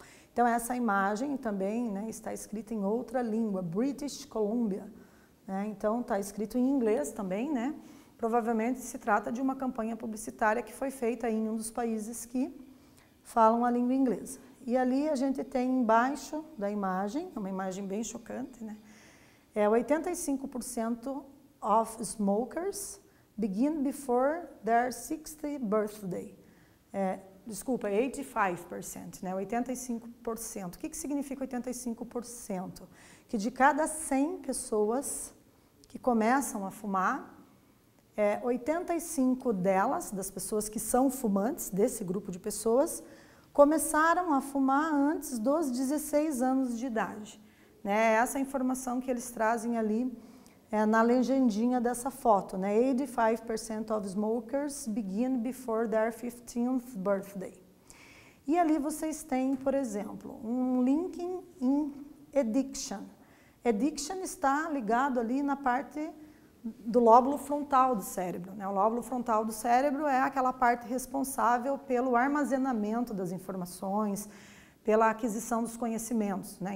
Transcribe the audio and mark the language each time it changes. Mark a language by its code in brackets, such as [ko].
[pt] Então, essa imagem também, né, está escrita em outra língua, British Columbia. Né? Então, está escrito em inglês também, né? Provavelmente se trata de uma campanha publicitária que foi feita em um dos países que falam a língua inglesa. E ali a gente tem embaixo da imagem, uma imagem bem chocante, né? [en] 85% of smokers begin before their 60th birthday. [pt] 85%, né? 85%. O que significa 85%? Que de cada 100 pessoas que começam a fumar, 85 delas, das pessoas que são fumantes, desse grupo de pessoas, começaram a fumar antes dos 16 anos de idade. Né? Essa é a informação que eles trazem ali na legendinha dessa foto. Né? [en] 85% of smokers begin before their 15th birthday. [pt] E ali vocês têm, por exemplo, um link em addiction. Addiction está ligado ali na parte do lóbulo frontal do cérebro. Né? O lóbulo frontal do cérebro é aquela parte responsável pelo armazenamento das informações, pela aquisição dos conhecimentos. Né?